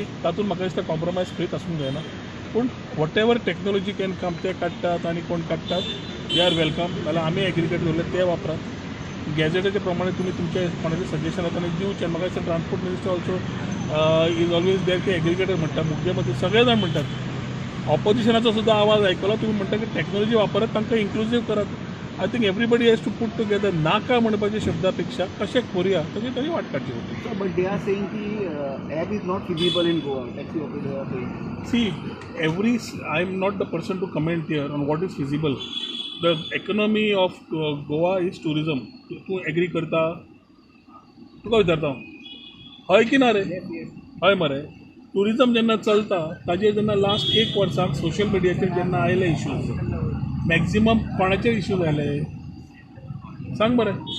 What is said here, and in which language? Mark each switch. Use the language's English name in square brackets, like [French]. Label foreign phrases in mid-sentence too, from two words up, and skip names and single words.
[Konkani] तातूंत म्हाका दिसता कॉम्प्रोमायज खंयच आसूंक जायना. पूण [English] whatever technology can come [Konkani] ते काडटात आनी कोण काडटात [English] they are welcome. [Konkani] जाल्यार आमी एग्रिगेट दवरले ते वापरात. गॅजेटाच्या प्रमाणे तुमी तुमचे कोणाचें सजेशन येता आनी दिवचें. म्हाका दिसता [English] transport minister also is always there [Konkani] की एग्रिगेटर म्हणटा मुख्यमंत्री सगळे जाण म्हणटात. ऑपोजिशनाचो सुद्दां आवाज आयकलो तुमी म्हणटा की टॅक्नोलॉजी वापरात तांकां इन्क्लुसीव करात. [English] I think everybody has to put together. [Konkani] नाका म्हणपाच्या शब्दा पेक्षा कशें करुया ताची तरी वाट काडची पडटली. [English] But they are saying the app is not feasible in Goa. Taxi operators are saying. See, I am not the person to comment here on what is feasible. The economy of Goa is tourism. [Konkani] तूं एग्री करता? तुका विचारता हय की ना रे? हय मरे. टुरिजम जेन्ना चलता ताजेर जेन्ना लास्ट एक वर्साक सोशल मिडियाचेर जेन्ना आयले इश्यूज मॅक्झिमम कोणाचेर इश्यूज आयले सांग मरे.